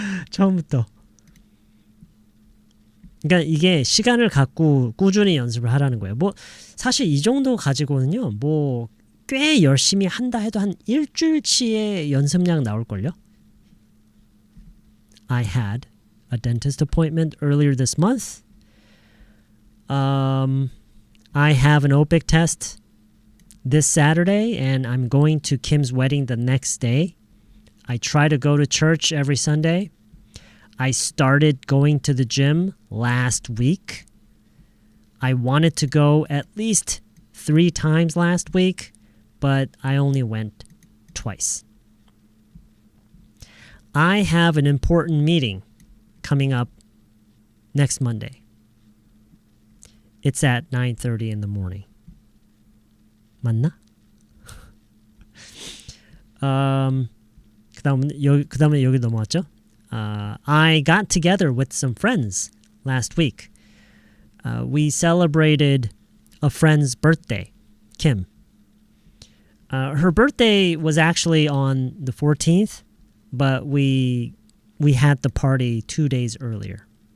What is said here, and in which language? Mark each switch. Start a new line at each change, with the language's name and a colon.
Korean: 처음부터. 그러니까 이게 시간을 갖고 꾸준히 연습을 하라는 거예요. 뭐 사실 이 정도 가지고는요. 뭐 꽤 열심히 한다 해도 한 일주일치의 연습량 나올걸요.
English: I had a dentist appointment earlier this month. I have an OPIC test this Saturday and I'm going to Kim's wedding the next day. I try to go to church every Sunday. I started going to the gym last week. I wanted to go at least 3 times last week, but I only went twice. I have an important meeting coming up next Monday. It's at 9:30 in the morning.
Korean: 맞나? 그다음에 여기 넘어왔죠?
English: I got together with some friends last week. We celebrated a friend's birthday, Kim. Her birthday was actually on the 14th, but we had the party 2 days earlier.